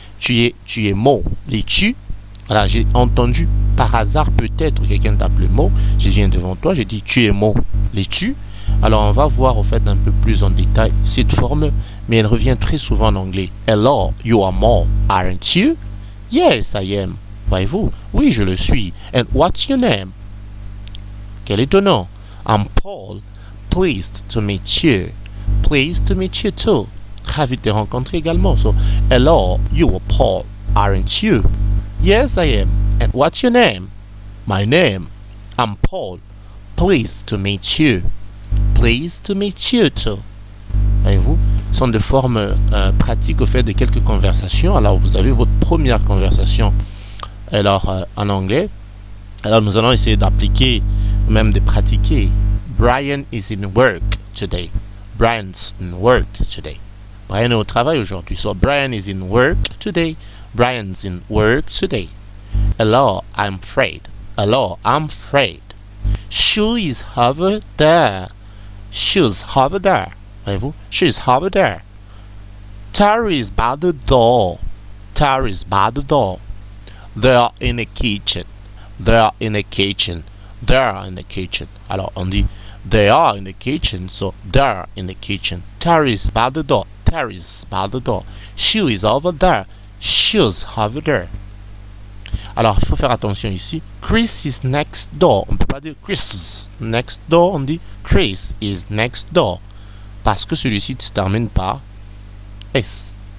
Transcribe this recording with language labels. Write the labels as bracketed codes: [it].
[fr] Tu es Mo. L'es-tu? Voilà, j'ai entendu par hasard peut-être quelqu'un t'appeler Mo. Je viens devant toi, j'ai dit tu es Mo. L'es-tu? Alors on va voir au fait un peu plus en détail cette forme, mais elle revient très souvent en anglais. [en] Hello, you are Mo, aren't you? Yes, I am. [fr] Voyez-vous? Oui, je le suis. [en] And what's your name? [fr] Quel est ton nom? [en] I'm Paul. Pleased to meet you. Pleased to meet you too. [fr] Ravi de te rencontrer également. [en] So, hello, you are Paul, aren't you? Yes, I am. And what's your name? My name? I'm Paul. Pleased to meet you. Pleased to meet you too. [fr] Voyez-vous? Ce sont des formes pratiques au fait de quelques conversations. Alors, vous avez votre première conversation en anglais. Alors, nous allons essayer d'appliquer, même de pratiquer. [en] Brian is in work today. Brian's in work today. [fr] Brian est au travail aujourd'hui. [en] So, Brian is in work today. Brian's in work today. Hello, I'm Fred. Hello, I'm Fred. She is over there. She's over there. [fr] Voyez-vous? [en] She's over there. Tara is by the door. Tara is by the door. They are in the kitchen. They are in the kitchen. They are in the kitchen. [fr] Alors, on dit [en] they are in the kitchen, so they are in the kitchen. Tara is by the door. Tara is by the door. She is over there. She's over there. [fr] Alors, il faut faire attention ici. [en] Chris is next door. [fr] On ne peut pas dire [en] Chris is next door. [fr] On dit [en] Chris is next door. [fr] Parce que celui-ci se termine par S.